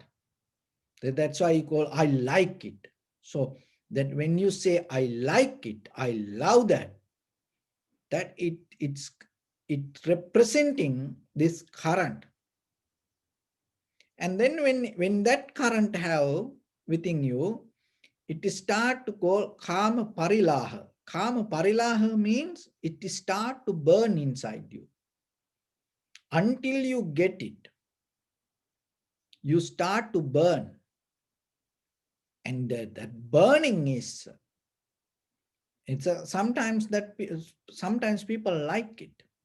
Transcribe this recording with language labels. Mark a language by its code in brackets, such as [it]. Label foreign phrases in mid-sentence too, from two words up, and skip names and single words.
[en] That's why you call I like it. So that when you say I like it, I love that, that it representing this current. And then when that current have within you, it start to call [pi] kama parilaha. Kama parilaha [en] means it start to burn inside you. Until you get it, you start to burn. And that burning is, sometimes people like it.